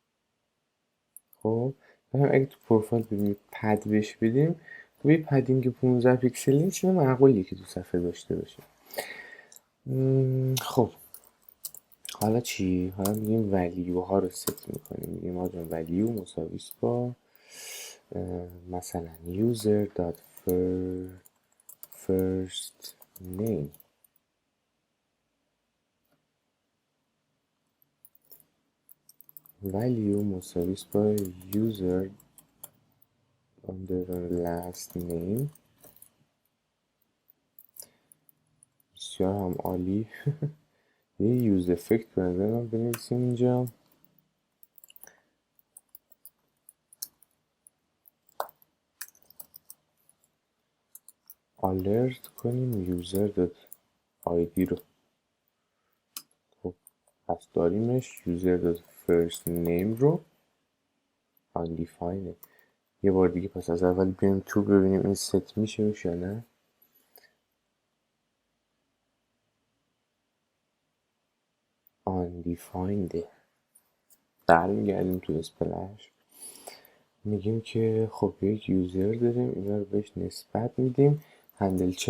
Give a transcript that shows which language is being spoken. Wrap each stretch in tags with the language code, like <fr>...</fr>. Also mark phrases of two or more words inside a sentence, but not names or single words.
<fa>خب اگه تو پروفایل ببینیم پد بهش بدیم، خب یه پدینگ 15 پیکسلی چیز معقولیه که تو صفحه داشته باشه. خب حالا چی؟ حالا میگیم ولیو ها رو ست میکنیم. میگیم آجان ولیو مساویس با مثلا</fa> <en>user.first name.</en> <fa>value مساویس با</fa> <en>user last name.</en> <fa>بسیار هم عالی. یه</fa> <en>use effect</en> <fa>به نظر من بنویسیم اینجا. alert کنیم user.id رو. خب پس داریمش</fa> <en>user.first name</en> <fa>رو undefined. یه بار دیگه پس از اول بیایم تو ببینیم این ست میشه یا نه. undefined. برمیگردیم تو اسپلش، میگیم که خب یک یوزر داریم، اینا رو بهش نسبت میدیم.</fa>